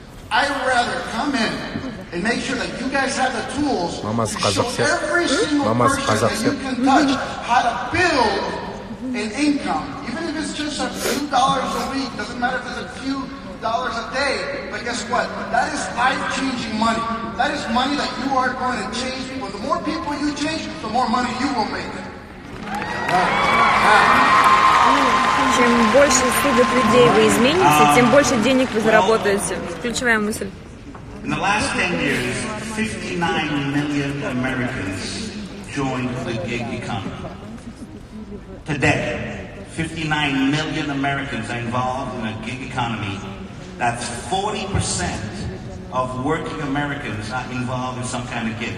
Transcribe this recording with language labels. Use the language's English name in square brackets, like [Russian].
[English] I'd rather come in and make sure that you guys have the tools to show every single person that you can touch how to build an income. Even if it's just a few dollars a week, doesn't matter if it's a few dollars a day, but guess what? That is life-changing money. That is money that you are going to change people. The more people you change, the more money you will make. [Russian] Чем больше судеб людей вы измените, тем больше денег вы заработаете. Ключевая мысль. [English] In the last 10 years, 59 million Americans joined the gig economy. Today, 59 million Americans are involved in a gig economy. That's 40% of working Americans are involved in some kind of gig.